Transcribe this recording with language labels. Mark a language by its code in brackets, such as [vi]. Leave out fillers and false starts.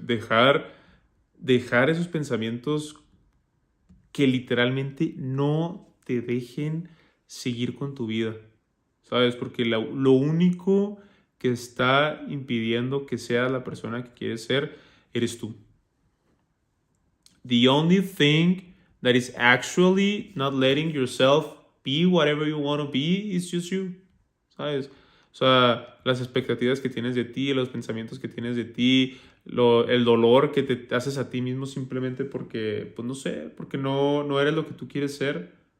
[es] Dejar esos pensamientos que literalmente no te dejen seguir con tu vida. ¿Sabes? Porque lo único que está impidiendo que seas la persona que quieres ser, eres tú. [en] The only thing that is actually not letting yourself be whatever you want to be is just you. [es] ¿Sabes? O sea, las expectativas que tienes de ti, los pensamientos que tienes de ti, el dolor que te haces a ti mismo simplemente porque, pues no sé, porque no eres lo que tú quieres ser.